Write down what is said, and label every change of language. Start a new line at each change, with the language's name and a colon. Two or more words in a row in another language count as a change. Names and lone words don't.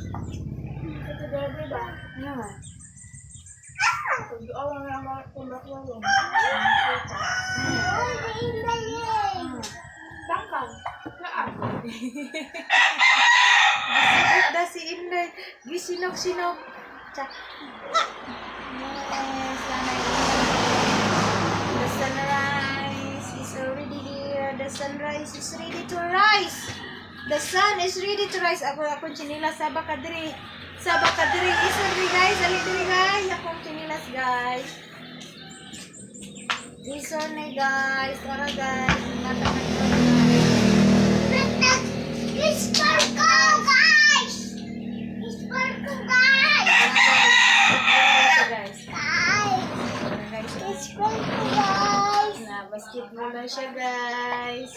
Cebuano: Ano nga? Gisipit si Inday. Gisinog-sinog. Tsak.
English: Yes, the sunrise is already here. The sunrise is ready to rise. The sun is ready to rise.
Cebuano: Akong chinilas. Sabak ka diri. Sabak ka diri. Isa diri guys. Ali diri guys. Akong chinilas guys. Isa na guys. Tara guys. Ingatan na guys. Basketball na siya, guys.